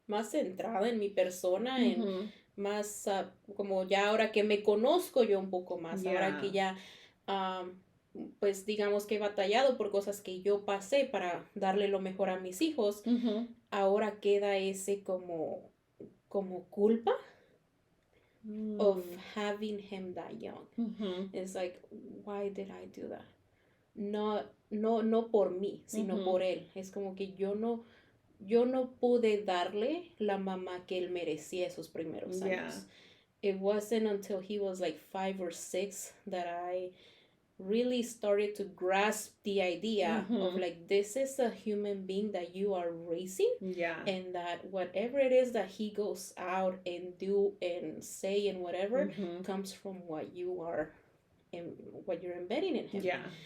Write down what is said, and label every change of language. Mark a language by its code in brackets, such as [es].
[es] centrada en mi persona, en más como ya ahora que me conozco yo un poco más, ahora que ya pues digamos que he batallado por cosas que yo pasé para darle lo mejor a mis hijos, ahora queda ese como culpa [en] of having him that young. It's like, why did I do that? [es] No por mí, sino por él. Es como que yo no pude darle la mamá que él merecía esos primeros años. [en] It wasn't until he was like 5 or 6 that I really started to grasp the idea of like, this is a human being that you are raising, and that whatever it is that he goes out and do and say and whatever comes from what you are and what you're embedding in him.